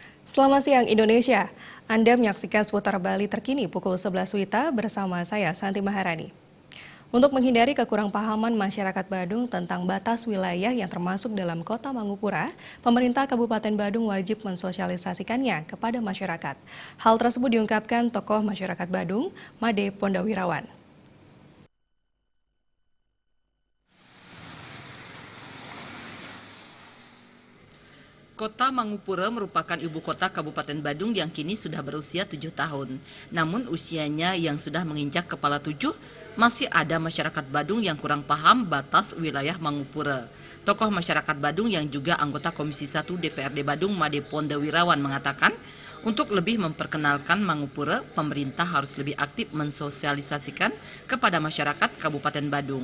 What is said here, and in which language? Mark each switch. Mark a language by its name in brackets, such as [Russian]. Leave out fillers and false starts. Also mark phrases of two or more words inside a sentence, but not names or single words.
[Indonesian] Selamat siang Indonesia, Anda menyaksikan seputar Bali terkini pukul 11 WITA bersama saya Santi Maharani. Untuk menghindari kekurangpahaman masyarakat Badung tentang batas wilayah yang termasuk dalam kota Mangupura, pemerintah Kabupaten Badung wajib mensosialisasikannya kepada masyarakat. Hal tersebut diungkapkan tokoh masyarakat Badung, Made Pondawirawan. Kota Mangupura merupakan ibu kota Kabupaten Badung yang kini sudah berusia 7 tahun. Namun usianya yang sudah menginjak kepala 7, masih ada masyarakat Badung yang kurang paham batas wilayah Mangupura. Tokoh masyarakat Badung yang juga anggota Komisi 1 DPRD Badung, Made Pondawirawan mengatakan, untuk lebih memperkenalkan Mangupura, pemerintah harus lebih aktif mensosialisasikan kepada masyarakat Kabupaten Badung.